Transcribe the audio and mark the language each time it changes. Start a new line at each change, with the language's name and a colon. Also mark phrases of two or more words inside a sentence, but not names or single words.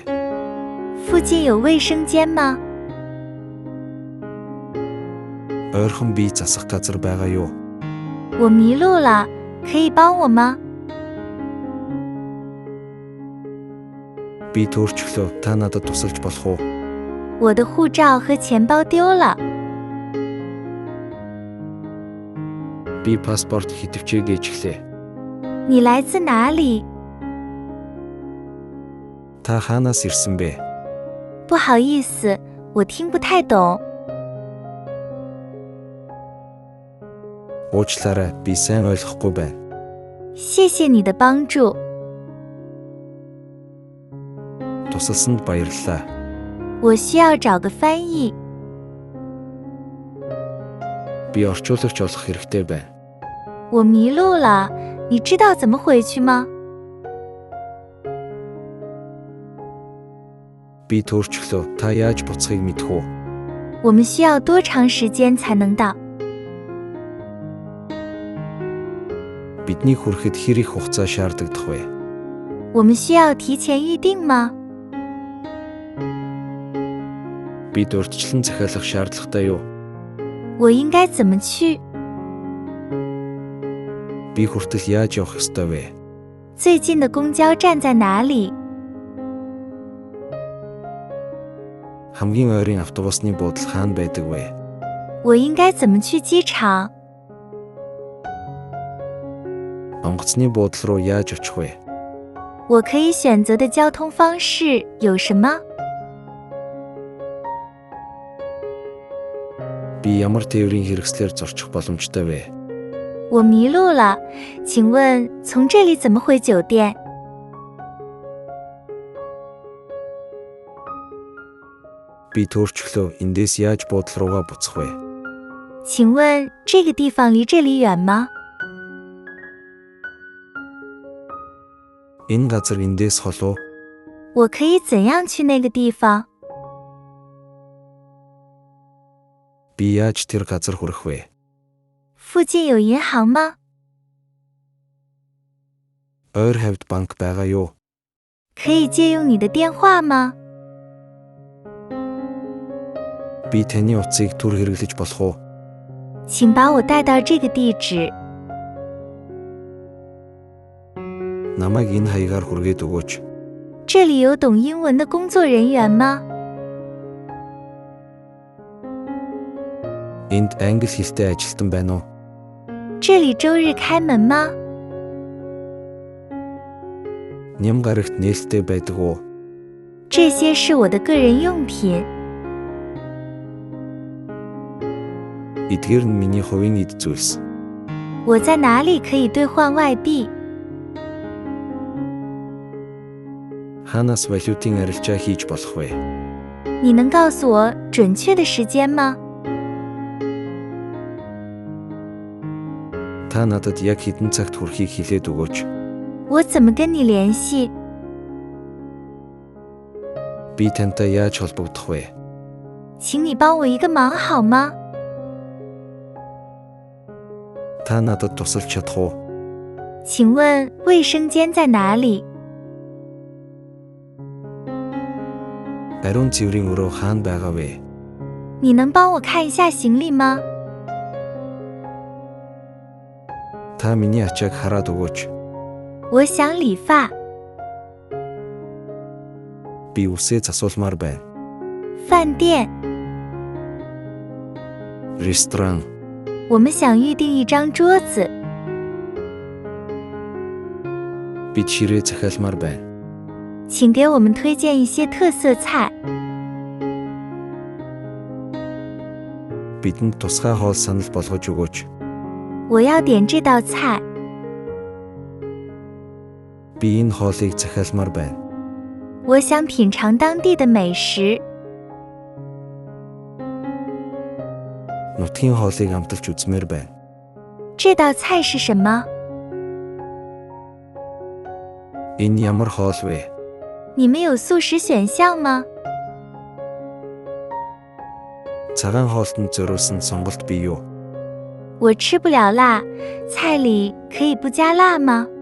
Chinese: 附近有卫生间吗？
Mongolian: Ойрхон бие засах газар байгаа юу?
Chinese: 我迷路了，可以帮我吗？
Mongolian: Би төөрчлөө. Та надад тусалж болох уу?
Chinese: 我的护照和钱包丢了，
Mongolian: Би паспорт хитвчээ гээчихлээ.
Chinese: 你来自哪里？
Mongolian: Та хаанаас ирсэн бэ?
Chinese: 不好意思，我听不太懂。
Mongolian: Уучлаарай, би сайн ойлгохгүй байна.
Chinese: 谢谢你的帮助，
Mongolian: Тусалсанд баярлалаа.
Chinese: 我需要找个翻译。
Mongolian: Би орчуулагч олох хэрэгтэй байна.
Chinese: 我迷路了，你知道怎么回去吗？
Mongolian: Би төөрчлөө. Та яаж буцахыг мэдэх үү?
Chinese: 我们需要多长时间才能到？
Mongolian: Бидний хүрэхэд хэр их хугацаа шаардагдах вэ?
Chinese: 我们需要提前预定吗？
Mongolian: Бид урьдчилан захиалах шаардлагатай юу?
Chinese: 我应该怎么去？
Mongolian: Би хүртэл яаж явах ёстой вэ?
Chinese: 最近的公交站在哪里？
Mongolian: Хамгийн ойрын автобусны буудал хаана байдаг вэ?
Chinese: 我应该怎么去机场？
Mongolian: Онгоцны буудал руу яаж очих вэ?
Chinese: 我可以选择的交通方式有什么？
Mongolian: Би ямар тээврийн хэрэгслээр зорчих боломжтой вэ?
Chinese: 我迷路了，请问从这里怎么回酒店？
Mongolian: Би төөрчлөө. Эндээс яаж буудал руугаа буцах вэ?
Chinese: 请问这个地方离这里远吗？
Mongolian: Энэ газар эндээс хол уу?
Chinese: 我可以怎样去那个地方？
Mongolian: Би яаж тэр газар хүрэх вэ?
Chinese: 附近有银行吗？
Mongolian: Ойр хавьд банк байгаа юу?
Chinese: 可以借用你的电话吗？
Mongolian: Би таны утсыг түр хэрэглэж болох уу?
Chinese: 请把我带到这个地址。
Mongolian: Намайг энэ хаягаар хүргээд өгөөч.
Chinese: 这里有懂英文的工作人员吗？
Mongolian: Энд англи хэлтэй ажилтан байна уу?
Chinese: 这里周日开门吗？
Mongolian: Ням гарагт нээлттэй байдаг уу?
Chinese: 这些是我的个人用品。
Mongolian: Эдгээр нь миний хувийн эд зүйлс.
Chinese: 我在哪里可以兑换外币？
Mongolian: Хаанаас валютын арилжаа хийж болох вэ?
Chinese: 你能告诉我准确的时间吗？
Mongolian: Та надад яг хэдэн цагт хүрэхийг хэлээд өгөөч.
Chinese: 我怎么跟你联系？
Mongolian: Би тантай яаж холбогдох вэ?
Chinese: 请你帮我一个忙好吗？
Mongolian: Та надад тусалж чадах уу?
Chinese: 请问卫生间在哪里？
Mongolian: Ариун цэврийн өрөө хаана байгаа вэ?
Chinese: 你能帮我看一下行李吗？
Mongolian: Та миний ачааг хараад өгөөч.
Chinese: 我想理发。
Mongolian: Би үсээ засуулмаар байна.
Chinese: 饭店，
Mongolian: Ресторан.
Chinese: 我们想预订一张桌子。
Mongolian: Бид ширээ захиалмаар байна.
Chinese: 请给我们推荐一些特色菜。
Mongolian: Бидэнд тусгай хоол санал болгож өгөөч.
Chinese: 我要点这道菜。
Mongolian: Би энэ хоолыг захиалмаар байна.
Chinese: 我想品尝当地的美食。
Mongolian: Нутгийн хоолыг амталж үзмээр байна.
Chinese: 这道菜是什么？
Mongolian: Энэ ямар хоол вэ?
Chinese: 你们有素食选项吗？
Mongolian: Цагаан хоолтонд зориулсан сонголт бий юу?
Chinese: 我吃不了辣，菜里可以不加辣吗？